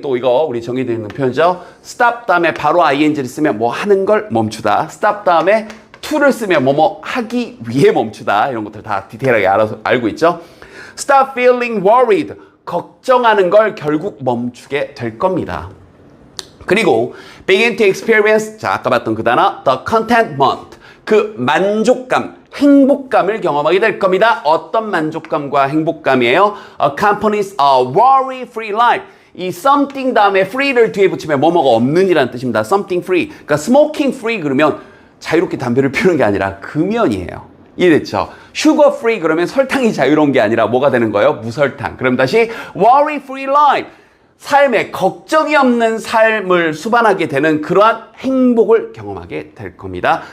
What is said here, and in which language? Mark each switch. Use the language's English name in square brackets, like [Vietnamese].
[Korean] 또 이거 우리 정의되어 있는 표현이죠. stop 다음에 바로 ing를 쓰면 뭐 하는 걸 멈추다. stop 다음에 to를 쓰면 뭐뭐 하기 위해 멈추다. 이런 것들 다 디테일하게 알고 있죠. [English] Stop feeling worried. [Korean] 걱정하는 걸 결국 멈추게 될 겁니다. 그리고 [English] begin to experience. [Korean] 자, 아까 봤던 그 단어 [English] the contentment. [Korean] 그 만족감. 행복감을 경험하게 될 겁니다. 어떤 만족감과 행복감이에요? [English] Accompanies a worry-free life. [Korean] 이 something 다음에 free를 뒤에 붙이면 뭐뭐가 없는 이라는 뜻입니다. [English] something free. [Korean] 그러니까 smoking free 그러면 자유롭게 담배를 피우는 게 아니라 금연이에요. 이해됐죠? sugar free 그러면 설탕이 자유로운 게 아니라 뭐가 되는 거예요? 무설탕. 그럼 다시 worry-free life. 삶에 걱정이 없는 삶을 수반하게 되는 그러한 행복을 경험하게 될 겁니다.